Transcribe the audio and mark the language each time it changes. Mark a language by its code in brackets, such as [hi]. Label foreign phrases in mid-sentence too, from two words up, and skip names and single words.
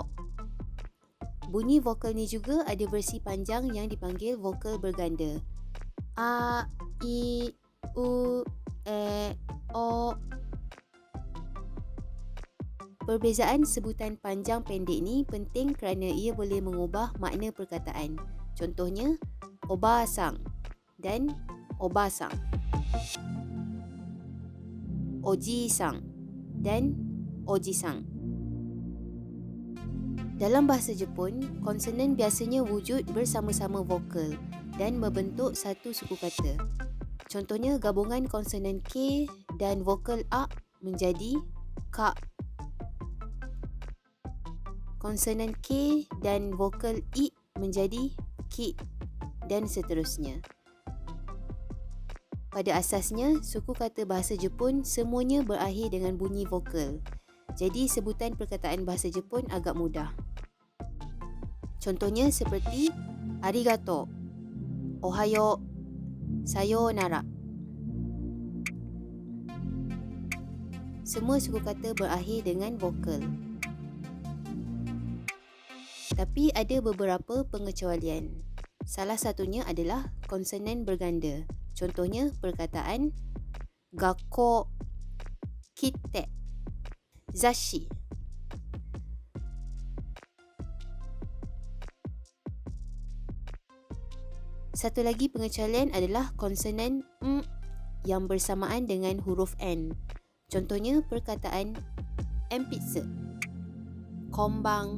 [ms] Bunyi vokal ni juga ada versi panjang yang dipanggil vokal berganda. A, I, U, E, O. Perbezaan sebutan panjang pendek ni penting kerana ia boleh mengubah makna perkataan. Contohnya, Oba-san dan Oba-san. Oji-san dan Oji-san. Dalam bahasa Jepun, konsonan biasanya wujud bersama-sama vokal dan membentuk satu suku kata. Contohnya, gabungan konsonan K dan vokal A menjadi Ka. Konsonan K dan vokal I menjadi Ki dan seterusnya. Pada asasnya, suku kata bahasa Jepun semuanya berakhir dengan bunyi vokal. Jadi, sebutan perkataan bahasa Jepun agak mudah. Contohnya seperti arigato, ohayo, sayonara. Semua suku kata berakhir dengan vokal. Tapi ada beberapa pengecualian. Salah satunya adalah konsonan berganda. Contohnya perkataan gakko, kite, zashi. Satu lagi pengecualian adalah konsonan m yang bersamaan dengan huruf n. Contohnya perkataan enpitsu, konban.